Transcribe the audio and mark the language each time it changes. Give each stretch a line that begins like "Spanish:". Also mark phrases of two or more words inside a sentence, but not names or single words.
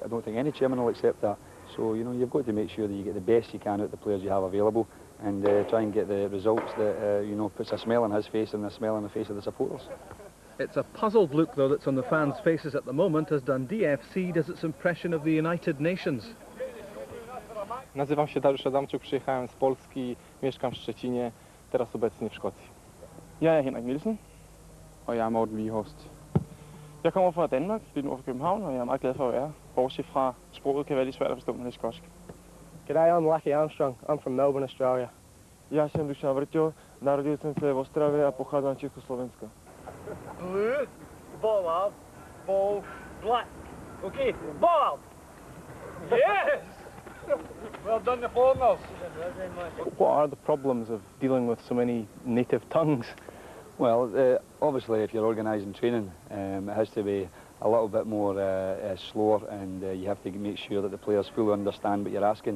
English: I don't think any chairman will accept that. So, you know, you've got to make sure that you get the best you can out of the players you have available, and try and get the results that, you know, puts a smile on his face and a smile on the face of the supporters. It's a puzzled look, though, that's on the fans' faces at the moment as Dundee FC does its impression of the United Nations.
Polish: Nazywam się Dariusz Adamczuk, przyjechałem z Polski, mieszkam w Szczecinie, teraz obecnie w Szkocji.
Danish: Jeg er Henrik Nielsen, og jeg er Morten Wieghorst. Jeg kommer fra Danmark, lidt nord for København, og jeg er meget glad for at være her. Bortset fra sproget kan være lidt svært at forstå, når det er skotsk.
English: G'day, I'm Lucky Armstrong. I'm from Melbourne, Australia.
Czech: Ja się Dušan Vrťo, narodil jsem se v Ostravě a pocházím z Československa.
English: Blue, ball out, ball, black. Okay, ball out. Yes! Well done, the foreigners. What are the problems of dealing with so many native tongues? Well, obviously if you're organising training, it has to be a little bit more slower, and you have to make sure that the players fully understand what you're asking.